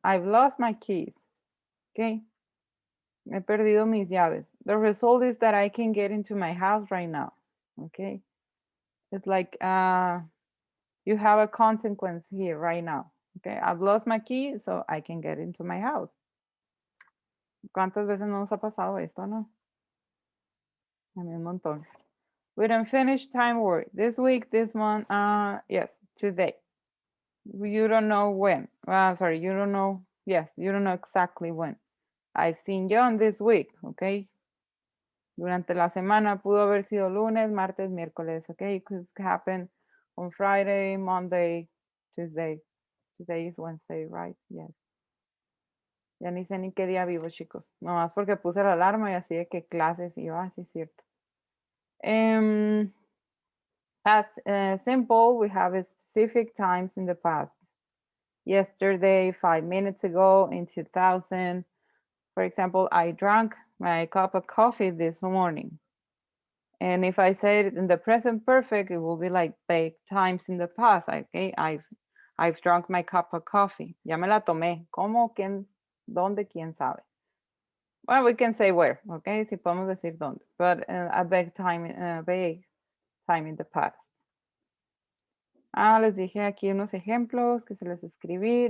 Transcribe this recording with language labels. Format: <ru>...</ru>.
<en>I've lost my keys, okay?</en> <es>He perdido mis llaves.</es> <en>The result is that I can get into my house right now, okay? It's like you have a consequence here right now. Okay, I've lost my key, so I can get into my house.</en> <es>¿Cuántas veces nos ha pasado esto, no? A mí un montón.</es> <en>With unfinished time word. This week, this month, yes, today. You don't know when. Sorry, you don't know. Yes, you don't know exactly when. I've seen John this week, okay?</en> <es>Durante la semana pudo haber sido lunes, martes, miércoles, okay?</es> <en>It could happen on Friday, Monday, Tuesday. Today is Wednesday, right? Yes.</en> <es>Ya ni sé ni qué día vivo, chicos. Nomás porque puse la alarma y así de que clases y yo, sí es cierto.</es> <en>Past simple, we have specific times in the past. Yesterday, 5 minutes ago, in 2000. For example, I drank my cup of coffee this morning. And if I say it in the present perfect, it will be like times in the past. Okay, I've drunk my cup of coffee.</en> <es>Ya me la tomé. ¿Cómo? ¿Quién? ¿Dónde? ¿Quién sabe?</es> <en>Well, we can say where, okay?</en> <es>Si podemos decir dónde.</es> <en>But a vague time in the past.</en> <es>Les dije aquí unos ejemplos que se les escribí.</es>